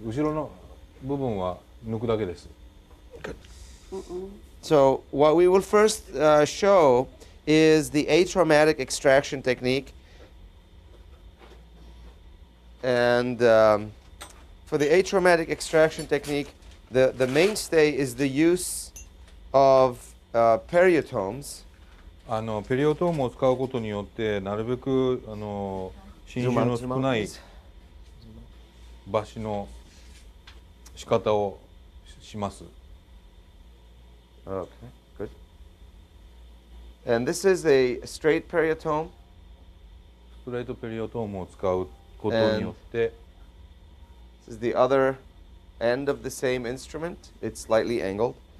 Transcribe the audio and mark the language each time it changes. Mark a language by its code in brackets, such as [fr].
[ja] 後ろの部分は抜くだけです。 [en] So what we will first show is the atraumatic extraction technique, and for the atraumatic extraction technique, the mainstay is the use of periotomes. [ja] ペリオトームを使うことによってなるべく侵襲の少ない抜歯の仕方をします。 [en] Okay, good. And this is a straight periotome. [ja] ストレートペリオトームを使うことによって、 [en] This is the other end of the same instrument. It's slightly angled.